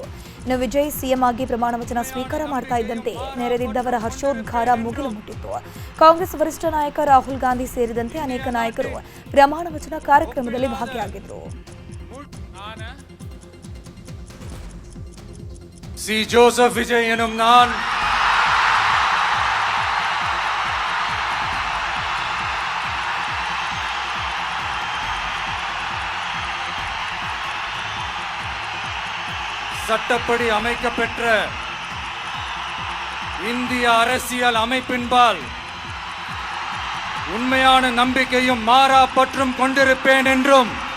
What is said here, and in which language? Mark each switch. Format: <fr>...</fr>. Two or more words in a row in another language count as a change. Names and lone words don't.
<kn>ಇನ್ನು ವಿಜಯ್ ಸಿಎಂ ಆಗಿ ಪ್ರಮಾಣ ವಚನ ಸ್ವೀಕಾರ ಮಾಡ್ತಾ ಇದ್ದಂತೆ ನೆರೆದಿದ್ದವರ ಹರ್ಷೋದ್ಗಾರ ಮುಗಿಲು ಮುಟ್ಟಿತ್ತು. ಕಾಂಗ್ರೆಸ್ ವರಿಷ್ಠ ನಾಯಕ ರಾಹುಲ್ ಗಾಂಧಿ ಸೇರಿದಂತೆ ಅನೇಕ ನಾಯಕರು ಪ್ರಮಾಣ ವಚನ ಕಾರ್ಯಕ್ರಮದಲ್ಲಿ ಭಾಗಿಯಾಗಿದ್ದರು.</kn> <ta>ಸಿ ಜೋಸೆಫ್ ವಿಜಯ್ ಎನ್ನುம் நான் சட்டப்படி அமைக்கப்பெற்ற இந்திய அரசியல் அமைப்பின்பால் உண்மையான நம்பிக்கையும் மாறா பற்றும் கொண்டிருப்பேன் என்றும்</ta>